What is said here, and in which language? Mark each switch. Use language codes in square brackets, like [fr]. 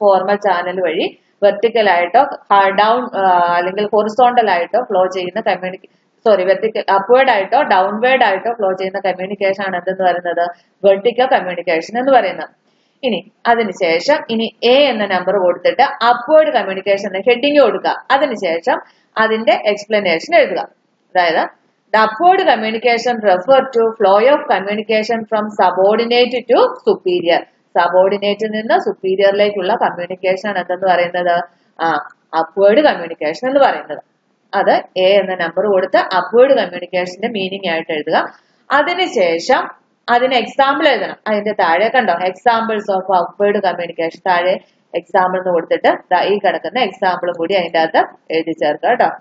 [ml] Formal channel വഴി vertical ആയിട്ടോ down അല്ലെങ്കിൽ ഹൊറിസോണ്ടൽ ആയിട്ടോ ഫ്ലോ ചെയ്യുന്ന വെർട്ടിക്കൽ അപ്വേർഡ് ആയിട്ടോ ഡൗൺവേർഡ് ആയിട്ടോ ഫ്ലോ ചെയ്യുന്ന കമ്മ്യൂണിക്കേഷൻ ആണ് എന്തെന്ന് പറയുന്നത്? വെർട്ടിക്കൽ കമ്മ്യൂണിക്കേഷൻ എന്ന് പറയുന്നത്. ഇനി അതിനുശേഷം ഇനി എ എന്ന നമ്പർ കൊടുത്തിട്ട് അപ്വേർഡ് കമ്മ്യൂണിക്കേഷൻ ഹെഡിങ് കൊടുക്കുക. അതിനുശേഷം അതിന്റെ എക്സ്പ്ലനേഷൻ എഴുതുക. [en] അതായത് the upward communication refer to flow of communication from subordinate to superior. [ml] സബോർഡിനേറ്റിൽ നിന്ന് സുപ്പീരിയറിലേക്കുള്ള കമ്മ്യൂണിക്കേഷൻ എന്തെന്ന് പറയുന്നത്? അപ്വേർഡ് കമ്മ്യൂണിക്കേഷൻ എന്ന് പറയുന്നത്. അത് എ എന്ന നമ്പർ കൊടുത്ത് അപ്വേർഡ് കമ്മ്യൂണിക്കേഷന്റെ മീനിങ് ആയിട്ട് എഴുതുക. അതിനുശേഷം അതിന് എക്സാമ്പിൾ എഴുതണം. അതിന്റെ താഴെ കണ്ടോ [en] examples of upward communication, [ml] താഴെ എക്സാമ്പിൾ എന്ന് കൊടുത്തിട്ട് ഈ കിടക്കുന്ന എക്സാമ്പിളും കൂടി അതിന്റെ അകത്ത് എഴുതി ചേർക്കുക കേട്ടോ.